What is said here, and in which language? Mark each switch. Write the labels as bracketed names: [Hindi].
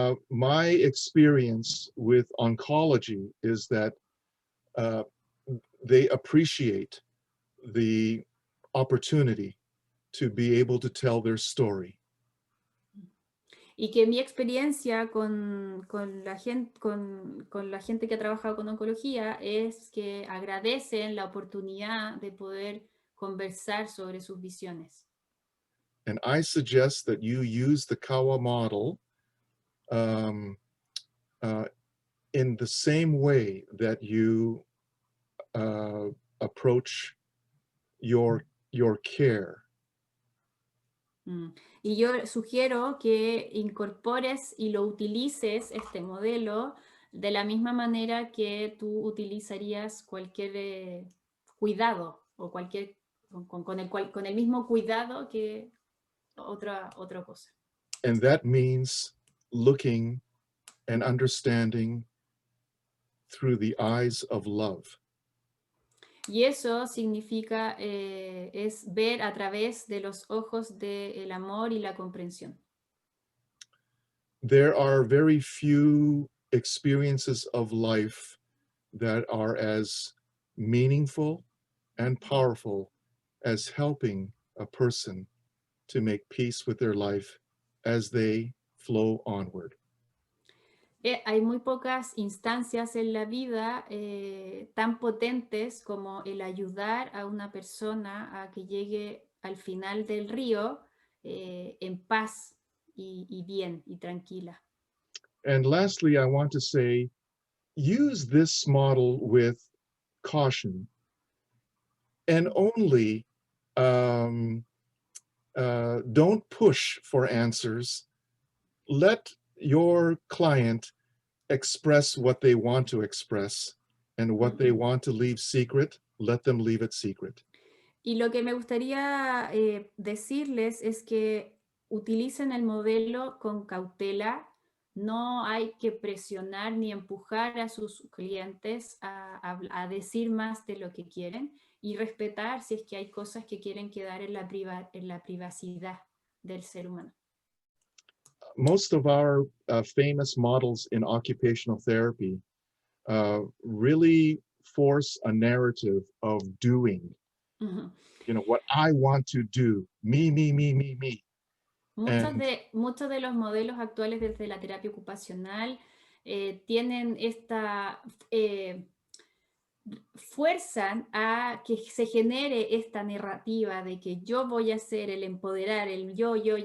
[English] My experience with oncology is that they appreciate the opportunity to be able to tell their story. [Spanish] Y que mi experiencia con la gente que ha trabajado con oncología es que agradecen la oportunidad de poder conversar sobre sus visiones. [English] And I suggest that you use the Kawa model in the same way that you approach your care. [Spanish] Y yo sugiero que incorpores y lo utilices, este modelo, de la misma manera que tú utilizarías cualquier cuidado o cualquier, con el mismo cuidado que otra cosa. [English] And that means looking and understanding through the eyes of love. [Spanish] Y eso significa, es ver a través de los ojos del amor y la comprensión. [English] There are very few experiences of life that are as meaningful and powerful as helping a person to make peace with their life as they flow onward. [Spanish] Hay muy pocas instancias en la vida tan potentes como el ayudar a una persona a que llegue al final del río en paz y bien y tranquila. [English] And lastly, I want to say, use this model with caution and only don't push for answers. Let your client express what they want to express, and what they want to leave secret, let them leave it secret. [Spanish] Y lo que me gustaría decirles es que utilicen el modelo con cautela. No hay que presionar ni empujar a sus clientes a decir más de lo que quieren, y respetar si es que hay cosas que quieren quedar en la privacidad del ser humano. [English] Most of our famous models in occupational therapy really force a narrative of doing. You know, what I want to do, me. [Spanish] Muchos de los modelos actuales desde la terapia ocupacional tienen esta, fuerzan a que se genere esta narrativa de que yo voy a ser el empoderar, el yo.